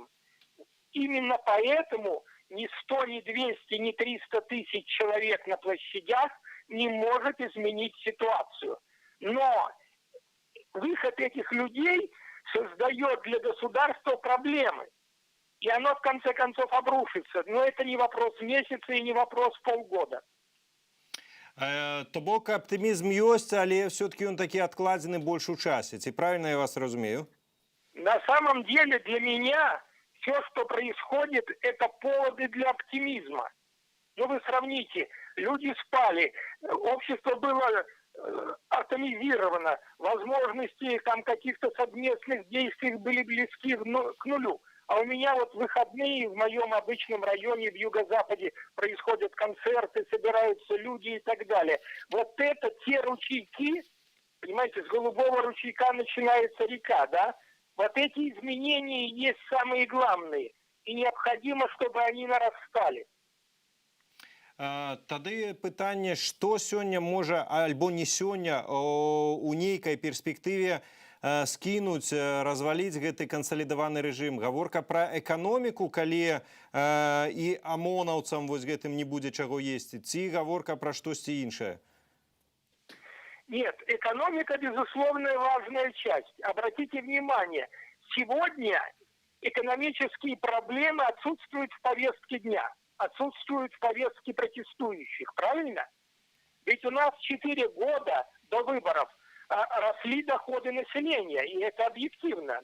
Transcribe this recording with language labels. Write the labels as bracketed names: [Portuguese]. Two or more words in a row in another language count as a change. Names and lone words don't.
[Russian] Именно поэтому ни 100, ни 200, ни 300 тысяч человек на площадях не может изменить ситуацию. Но выход этих людей создает для государства проблемы. И оно в конце концов обрушится. Но это не вопрос месяца и не вопрос полгода. [Belarusian] То бок аптымізм ёсць, але [Russian] все-таки он [Belarusian] такі адкладзены больш у часе. Ці правильно я вас разумею? [Russian] На самом деле для меня все, что происходит, это поводы для оптимизма. Ну вы сравните, люди спали, общество было атомизировано, возможности там каких-то совместных действий были близки к нулю. А у меня вот в выходные в моем обычном районе в юго-западе происходят концерты, собираются люди и так далее. Вот это те ручейки, понимаете, с голубого ручейка начинается река, да? Вот эти изменения и есть самые главные. И необходимо, чтобы они нарастали. [Belarusian] Тады пытанне, што сёння можа альбо не сёння у нейкай перспектыве скінуць, разваліць гэты кансалідаваны рэжым. Гаворка пра эканоміку, калі і амонаўцам вось гэтым не будзе чаго есці, ці гаворка пра штосьці іншае? [Russian] Нет, экономика, безусловно, важная часть. Обратите внимание, сегодня экономические проблемы отсутствуют в повестке дня, отсутствуют в повестке протестующих, правильно? Ведь у нас 4 года до выборов росли доходы населения, и это объективно.